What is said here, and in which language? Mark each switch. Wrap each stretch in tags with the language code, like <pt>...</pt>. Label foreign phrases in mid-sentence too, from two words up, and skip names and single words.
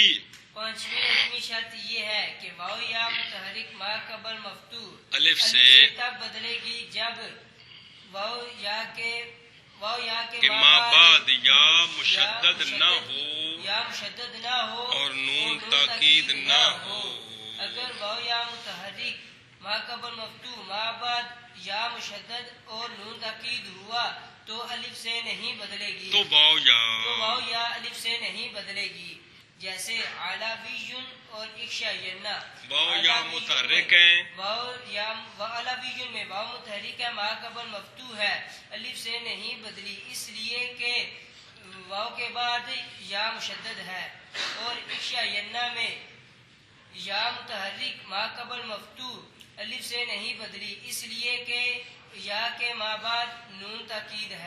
<ur>پانچویں عدمی شرط یہ ہے کہ واو یا متحرک ما قبل مفتوح الف سے تب بدلے گی جب واو یا کے ما بعد یا مشدد نہ ہو اور نون تاکید نہ ہو اگر واو یا متحرک ما قبل مفتوح ما بعد یا مشدد اور نون تاکید ہوا تو الف سے نہیں بدلے گی تو واو یا الف سے نہیں بدلے گی جیسے علاویون اور اکشاینا واو یا متحرک ہیں علاویون میں واو متحرک ہے ما قبل مفتوح ہے الف سے نہیں بدلی اس لیے کہ واو کے بعد یا مشدد ہے اور اکشاینا میں یا متحرک ما قبل مفتوح الف سے نہیں بدلی اس لیے کہ یا کے ما بعد نون تاکید ہے</ur>